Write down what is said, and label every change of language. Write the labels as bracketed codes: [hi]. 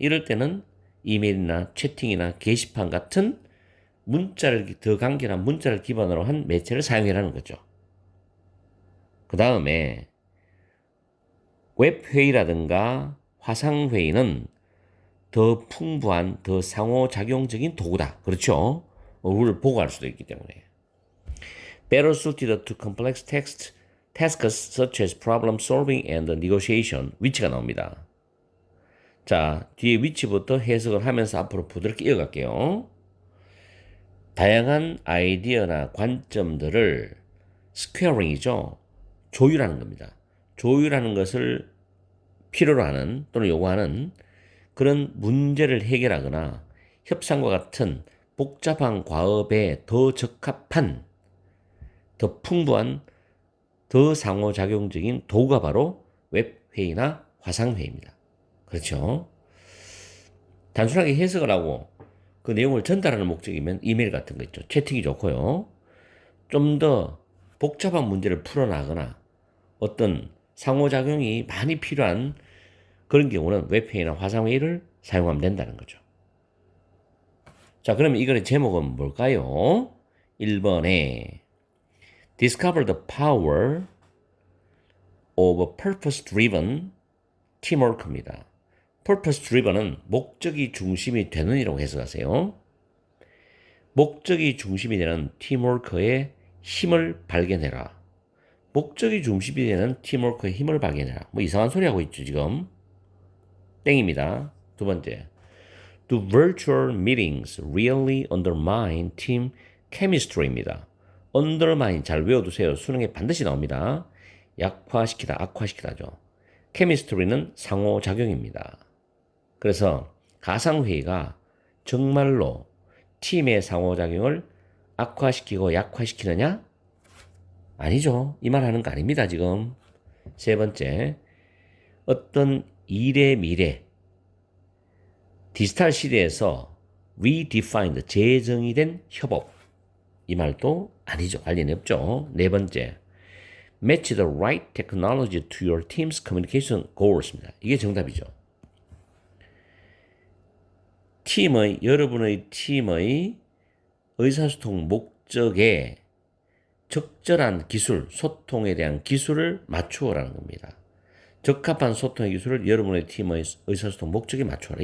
[ko] 이럴 때는 이메일이나 채팅이나 게시판 같은 더 간결한 문자를 기반으로 한 매체를 사용해라는 거죠. 그 다음에 웹회의라든가 화상회의는 더 풍부한, 더 상호작용적인 도구다. 그렇죠? 를 보고할 수도 있기 때문에. [en] Better suited to complex tasks such as problem solving and negotiation. [ko] 위치가 나옵니다. 자, 뒤에 위치부터 해석을 하면서 앞으로 부드럽게 이어갈게요. 다양한 아이디어나 관점들을 스퀘어링이죠. 조율하는 겁니다. 조율하는 것을 필요로 하는 또는 요구하는 그런 문제를 해결하거나 협상과 같은 복잡한 과업에 더 적합한, 더 풍부한, 더 상호작용적인 도구가 바로 웹회의나 화상회의입니다. 그렇죠? 단순하게 해석을 하고 그 내용을 전달하는 목적이면 이메일 같은 거 있죠. 채팅이 좋고요. 좀 더 복잡한 문제를 풀어나가거나 어떤 상호작용이 많이 필요한 그런 경우는 웹회의나 화상회의를 사용하면 된다는 거죠. 자, 그러면 이거의 제목은 뭘까요? 1번에 [en] Discover the power of purpose-driven teamwork [ko] 입니다. purpose-driven은 목적이 중심이 되는 이라고 해석하세요. 목적이 중심이 되는 팀워크의 힘을 발견해라. 목적이 중심이 되는 팀워크의 힘을 발견해라. 뭐 이상한 소리 하고 있죠, 지금. 땡입니다. 두 번째. [en] Do virtual meetings really undermine team chemistry [ko] 입니다. undermine 잘 외워두세요. 수능에 반드시 나옵니다. 약화시키다, 악화시키다죠. chemistry는 상호작용입니다. 그래서 가상회의가 정말로 팀의 상호작용을 악화시키고 약화시키느냐? 아니죠. 이 말 하는 거 아닙니다, 지금. 세 번째, 어떤 일의 미래, 디지털 시대에서 redefined, 재정의된 협업. 이 말도 아니죠. 관련이 없죠. 네 번째, [en] match the right technology to your team's communication goals [ko] 입니다. 이게 정답이죠. 여러분의 팀의 의사소통 목적에 적절한 기술, 소통에 대한 기술을 맞추어라는 겁니다. 적합한 소통의 기술을 여러분의 팀의 의사소통 목적에 맞추어라.